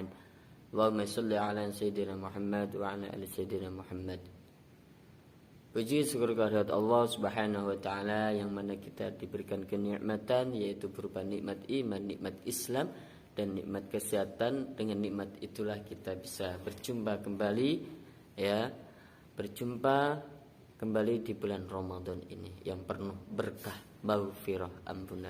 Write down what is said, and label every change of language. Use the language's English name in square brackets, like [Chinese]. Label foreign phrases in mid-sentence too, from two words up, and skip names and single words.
[Arabic] اللهم صل على سيدنا محمد وعلى آل سيدنا محمد. [Indonesian] Puji syukur kehadirat Allah [Arabic] سبحانه وتعالى [Indonesian] yang mana kita diberikan kenikmatan yaitu berupa nikmat iman, nikmat Islam dan nikmat kesehatan. Dengan nikmat itulah kita bisa berjumpa kembali, ya, berjumpa kembali di bulan Ramadan ini yang penuh berkah, maghfirah, ampunan.